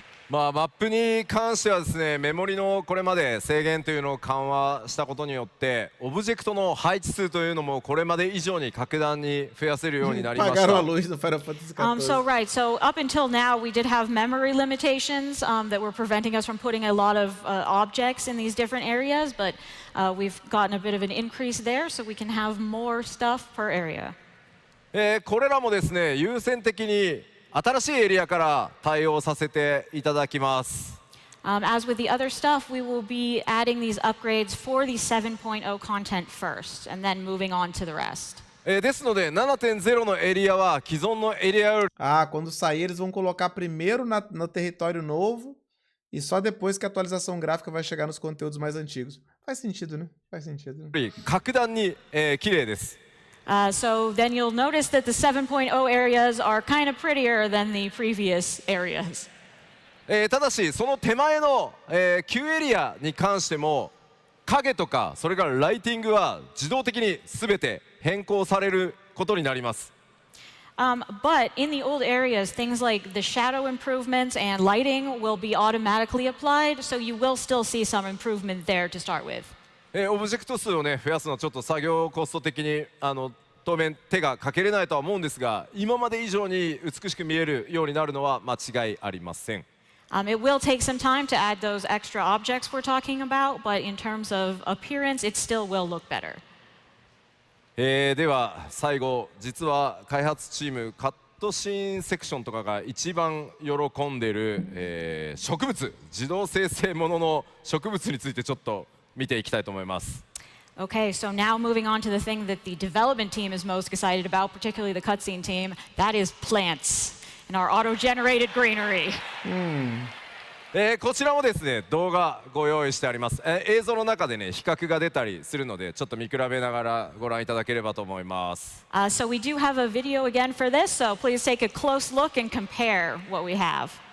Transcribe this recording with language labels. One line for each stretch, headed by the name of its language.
Japanese: マップに関してはですね、メモリのこれまで制限というのを緩和したことによって、オブジェクトの配置数というのもこれまで以上に格段に増やせるようになりました。
English: So right, so up until now we did have memory limitations that were preventing us from putting a lot of objects in these different areas, but we've gotten a bit of an increase there, so we can have more stuff per area.
Japanese: これらもですね、優先的に新しいエリアから対応させていただきます。
English: As with the other stuff, we will be adding these upgrades for the 7.0 content first, and then moving on to the rest.
Japanese: ですので 7.0 のエリアは既存のエリアより
Portuguese: quando sair eles vão colocar primeiro no território novo e só depois que a atualização gráfica vai chegar nos conteúdos mais antigos. Faz sentido, né? Faz sentido.
Japanese: 格段に、綺麗です。
English: So then you'll notice that the 7.0 areas are kind of prettier than the previous areas.
Japanese: ただしその手前の、旧エリアに関しても影とかそれからライティングは自動的に全て変更されることになります。
English: But in the old areas, things like the shadow improvements and lighting will be automatically applied, so you will still see some improvement there to start with.
Japanese: オブジェクト数をね増やすのはちょっと作業コスト的に当面手がかけれないとは思うんですが、今まで以上に美しく見えるようになるのは間違いありません。
English: It will take some time to add those extra objects we're talking about, but in terms of appearance, it still will look better.
Japanese: では最後、実は開発チームカットシーンセクションとかが一番喜んでる、植物、自動生成ものの植物についてちょっと見ていきたいと思います。
English: Okay, so now moving on to the thing that the development team is most excited about, particularly the cutscene team, that is plants and our auto-generated greenery.
Japanese: こちらもですね動画ご用意してあります。映像の中でね比較が出たりするのでちょっと見比べながらご覧いただければと思います。
English: So we do have a video again for this, so please take a close look and compare what we have.